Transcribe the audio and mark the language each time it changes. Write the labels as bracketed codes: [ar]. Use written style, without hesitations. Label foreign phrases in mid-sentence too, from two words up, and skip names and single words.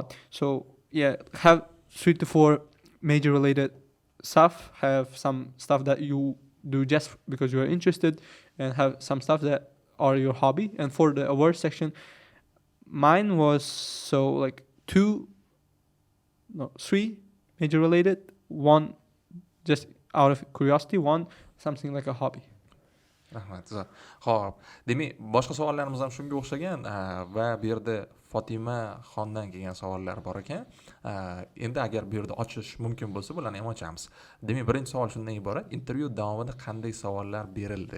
[en] So yeah, have 3 to 4 major related stuff, have some stuff that you do just because you are interested, and have some stuff that are your hobby. And for the awards section, mine was like 3 major related, 1 just out of curiosity, 1 something like a hobby. [uz] Rahmat. Xo'p, demak, boshqa savollarimiz ham shunga o'xshagan va bu yerda Fatima xondan kelgan savollar bor ekan. Endi agar bu yerda ochish mumkin bo'lsa, bularni ham ochamiz. Demak, birinchi savol shundan iborat: intervyu davomida qanday savollar berildi?